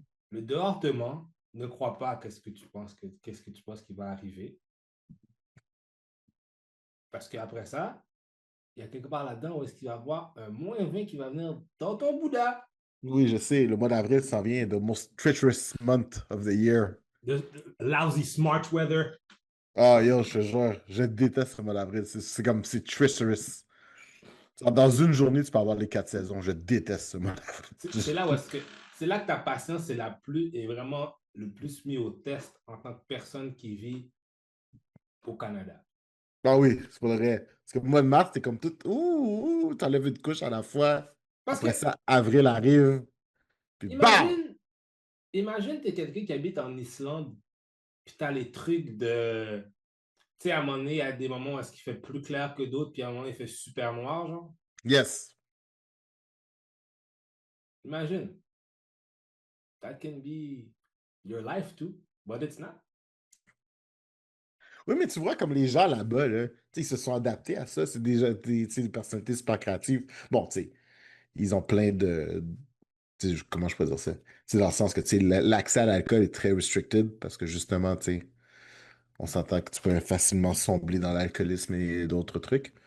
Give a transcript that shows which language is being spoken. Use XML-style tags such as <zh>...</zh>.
<fr>Le dehors te ment, ne crois pas à qu'est-ce que tu penses qui va arriver. Parce qu'après ça, il y a quelque part là-dedans où est-ce qu'il va y avoir un -20 qui va venir dans ton Bouddha. Oui, je sais, le mois d'avril s'en vient.</fr> <en>The most treacherous month of the year. The lousy smart weather.</en> <fr>Ah, yo, je te jure, je déteste ce mois d'avril. C'est comme, c'est treacherous. Dans une journée, tu peux avoir les 4 saisons. Je déteste ce mois C'est là où est-ce que c'est là que ta patience est vraiment le plus mis au test en tant que personne qui vit au Canada. Ah oui, c'est pas vrai. Parce que le mois de mars, t'es comme tout. Ouh, t'enlèves une couche à la fois. Parce que Après ça, avril arrive. Puis bam! imagine, imagine t'es quelqu'un qui habite en Islande, puis t'as les trucs de, tu sais, à un moment donné, il y a des moments où est-ce qu'il fait plus clair que d'autres, puis à un moment, il fait super noir, genre.</fr> <en>Yes. Imagine, that can be your life too, but it's not.</en> <fr>Oui, mais tu vois, comme les gens là-bas, là, tu sais, ils se sont adaptés à ça. C'est déjà tu sais, des personnalités super créatives. Bon, tu sais, ils ont plein de. Tu sais, comment je peux dire ça? C'est dans le sens que tu sais, l'accès à l'alcool est très restricted parce que justement, tu sais, on s'entend que tu peux facilement sombrer dans l'alcoolisme et d'autres trucs.</fr>